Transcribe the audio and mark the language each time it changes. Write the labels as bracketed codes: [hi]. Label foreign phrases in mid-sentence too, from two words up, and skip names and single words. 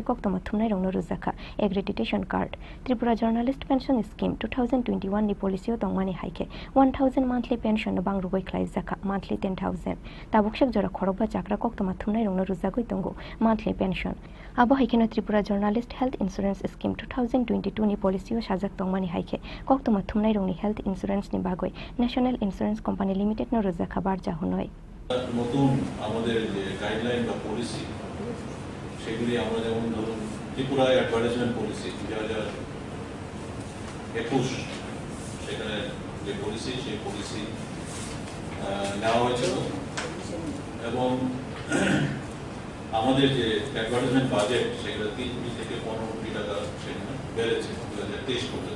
[trp] कक्तमा थुमनाय रंनो रुजाखा [en] accreditation card [trp] त्रिपुरा जर्नालिस्ट पेंशन स्कीम 2021 नि पॉलिसियो दंमानि हाइके 1000 [en] monthly pension [trp] बांग्रुगै खालाइजाखा मंथली 10000 ताबुकशेक जरा खरबा चाकरा कक्तमा थुमनाय रंनो रुजागै दंगो [en] monthly pension [trp] आबो हाइकेनो त्रिपुरा जर्नालिस्ट [en] health insurance [trp] स्कीम 2022 नि पॉलिसियो साजाक दंमानि हाइके कक्तमा थुमनाय रंनि हेल्थ इंश्योरेंस नि बागै नेशनल इंश्योरेंस कंपनी लिमिटेड नो रुजा খাবার জাহুনয় [bn] নতুন আমাদের যে গাইডলাইন বা পলিসি সেগুলি আমরা যেমন ধরুন ত্রিপুরা অ্যাডভার্টাইজমেন্ট পলিসি 2021 সেখানে যে পলিসি সেই পলিসি নেওয়া হয়েছিল এবং আমাদের যে [en] advertisement budget [bn] সেগুলো 3 কোটি থেকে 15 কোটি টাকা সেখানে বেড়েছে 2023 পর্যন্ত।